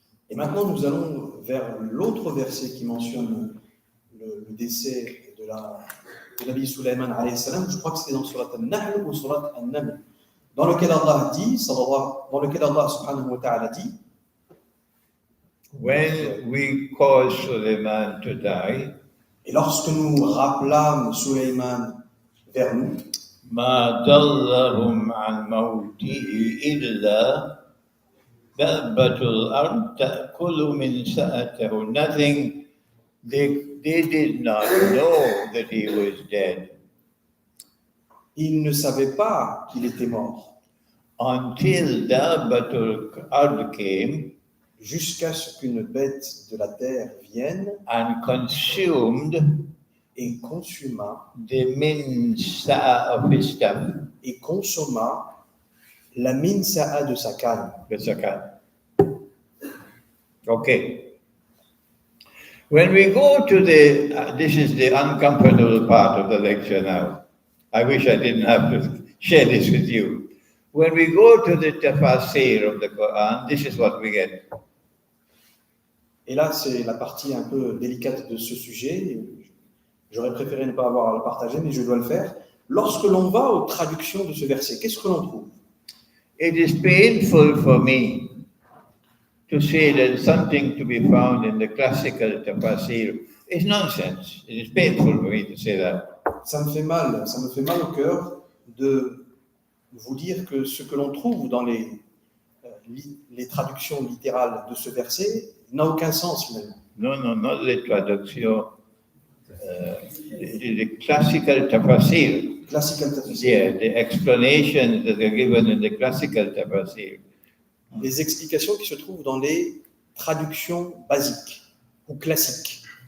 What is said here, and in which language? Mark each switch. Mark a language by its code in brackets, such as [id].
[fr] Et maintenant, nous allons vers l'autre verset qui mentionne le décès de Nabi Sulaiman alayhi salam. Je crois que c'est dans Surat Al-Nahl ou Surat Al-Naml, dans lequel Allah subhanahu wa ta'ala dit, [en] when we caused Sulaiman to die, [fr] et lorsque nous rappelâmes Sulaiman vers nous, [ar] ما ضلهم عن موته إلا دابة الأرض تأكل من سأته. [en] Nothing, they did not know that he was dead [fr] ils ne savaient pas qu'il était mort, [en] until Dabbatul Ard came [fr] jusqu'à ce qu'une bête de la terre vienne [en] and consumed [fr] et consuma [en] the min sa'a of his stuff, [fr] et consomma la minsa'a de sa canne. [en] the zakat. Okay. When we go to this is the uncomfortable part of the lecture now. I wish I didn't have to share this with you. When we go to the tafasir of the Quran, this is what we get. [fr] Et là, c'est la partie un peu délicate de ce sujet. J'aurais préféré ne pas avoir à le partager, mais je dois le faire. Lorsque l'on va aux traductions de ce verset, qu'est-ce que l'on trouve? [en] It is painful for me to say that something to be found in the classical tafasir is nonsense. It is painful for me to say that. [fr] Ça me fait mal au cœur de vous dire que ce que l'on trouve dans les traductions littérales de ce verset n'a aucun sens finalement. [en] No, not the traduction. The classical tafasir. Classical tafsir. Yeah, the explanations that are given in the classical tafasir. [fr] Les explications qui se trouvent dans les traductions basiques ou classiques.